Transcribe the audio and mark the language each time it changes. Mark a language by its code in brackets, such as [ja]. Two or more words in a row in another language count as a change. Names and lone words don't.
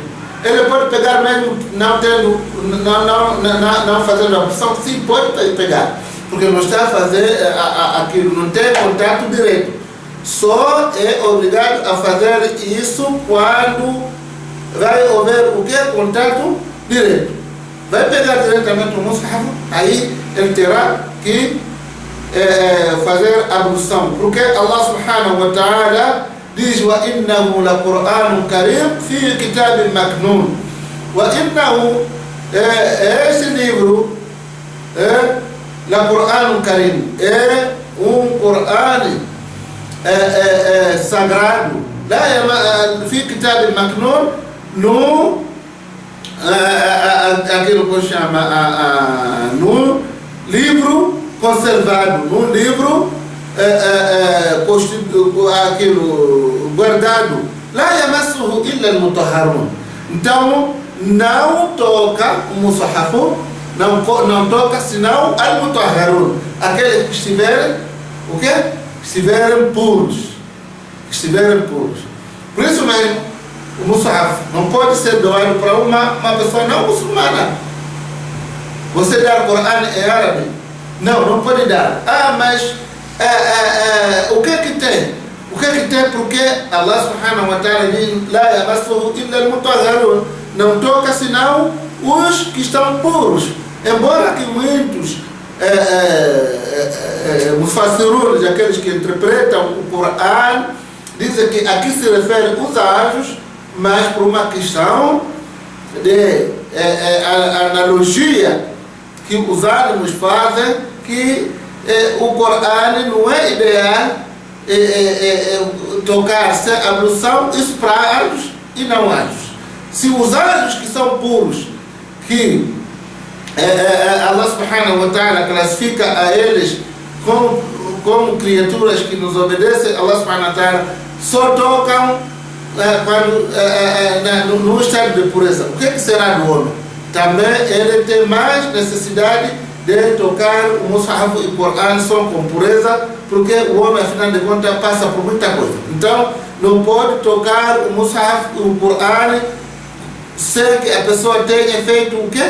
[pt] Ele pode pegar mesmo não fazendo a opção, sim, pode pegar, porque não está a fazer aquilo, não tem contato direto. Só é obrigado a fazer isso quando vai haver o que? Contato direto. Vai pegar diretamente o mushaf, aí ele terá que fazer a ablução, porque [ar] الله سبحانه وتعالى [pt] diz: [ar] وَإِنَّهُ لَقُرْآنٌ كَرِيمٌ فِي كِتَابٍ مَكْنُونٍ. [pt] وَإِنَّهُ esse livro [ar] لَقُرْآنٌ كَرِيمٌ [pt] é Corão sagrado. [ar] في كتاب مكنون [pt] no aquilo que chama no livro conservado, no livro aquilo guardado. [ar] لا يمسه إلا المطهرون. [pt] Então não toca o mushaf, não toca senão al-mutahharun, aqueles que estiverem o quê? Estiverem puros. Por isso mesmo o mushaf não pode ser doado para uma pessoa não muçulmana. Você dar Corão em árabe? Não pode dar. Mas o que é que tem? Porque [ar] الله سبحانه وتعالى [pt] diz: [ar] لا يمسه إلا المطهرون. [pt] Não toca senão os que estão puros. Embora que muitos mufassirun, aqueles que interpretam o Corão, dizem que aqui se refere aos anjos, mas por uma questão de analogia que os ânimos fazem, que o Corão não é ideal tocar sem ablução, isso para anjos e não anjos. Se os anjos que são puros, que [ar] الله سبحانه وتعالى [pt] classifica a eles como criaturas que nos obedecem, [ar] الله سبحانه وتعالى [pt] só tocam no estado de pureza. O que será do homem? Também ele tem mais necessidade de tocar o mushaf e o Corão só com pureza, porque o homem, afinal de contas, passa por muita coisa. Então, não pode tocar o mushaf e o Corão sem que a pessoa tenha feito o quê?